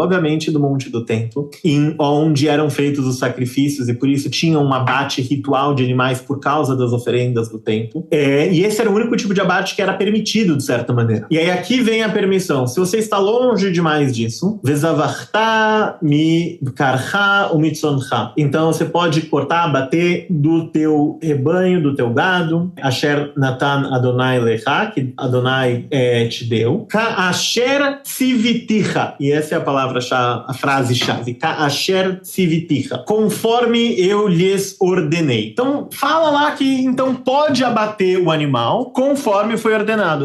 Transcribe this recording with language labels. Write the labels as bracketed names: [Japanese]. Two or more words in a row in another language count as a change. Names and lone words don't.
[Portuguese] Obviamente do Monte do Templo, onde eram feitos os sacrifícios e por isso tinha um abate ritual de animais por causa das oferendas do templo. E esse era o único tipo de abate que era permitido, de certa maneira. E aí aqui vem a permissão. Se você está longe demais disso, [Hebrew] וזבחת מבקרך ומצאנך. [Portuguese] Então você pode cortar, abater do teu rebanho, do teu gado. [Hebrew] אשר נתן יהוה לך, [Portuguese] que Adonai te deu. [Hebrew] כאשר צויתך. [Portuguese] E essa é a palavra-chave, a frase-chave. [Hebrew] כאשר צויתך. [Portuguese] Conforme eu lhes ordenei. Então fala lá que então pode abater o animal conforme foi ordenado.